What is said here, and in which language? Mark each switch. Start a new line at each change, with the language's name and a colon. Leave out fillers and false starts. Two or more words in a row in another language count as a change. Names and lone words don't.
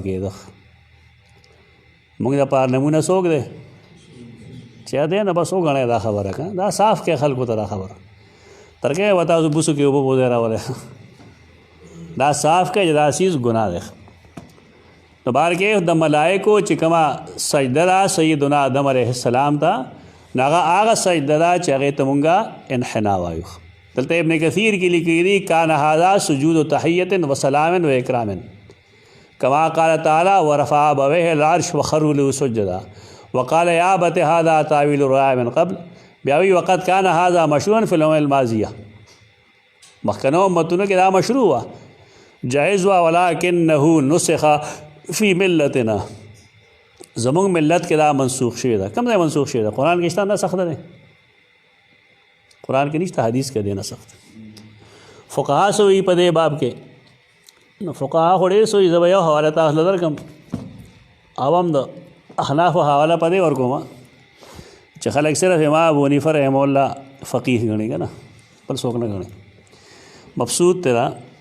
Pashto: کېده موږ دپاره نمونه څوک دی چې دی نه بس وګڼئ دا خبره که دا صاف کې خلکو ته دا خبره تر کې به تاسو بوسو کې اوبه بوځئ راولی دا صاف کې چې دا چیز ګناه دی نو بار کې د ملایکو چې کومه سجده ده سیدنا آدم علیه السلام ته نو هغه سجده ده چې هغې ته مونږه انحنا وایو دلته ابن کثیر کې لیکلي دي
Arabic: کان هذا سجود تحیت و سلام و اکرام کما قال تعالی ورفع ابویه العرش وخروا له سجدا وقال یا ابت هذا تاویل الرؤیا من قبل
Pashto: بیا وی وقت
Arabic: کان هذا مشروعا فی الامم الماضیه
Pashto: مخکنو امتونو کې دا مشروع وه جائز وا
Arabic: ولکنه نسخ فی ملتنا
Pashto: زمونږ ملت کې دا منسوخ شوی ده کوم ځای منسوخ شوی ده قرآن کې شته نسخ نه دی قرآن کې نشته حدیث کې دی نسخ فقها څه وایي په دې باب کې نو فقها خو ډېر څه وایي زه به یو حواله تاسو له درکړم او هم د احنافو حواله په دې ورکوم چې خلک صرف امام ابو حنیفه
Arabic: رحمه الله
Pashto: فقیه ګڼي که نه بل څوک نه ګڼي مبسوط دی دا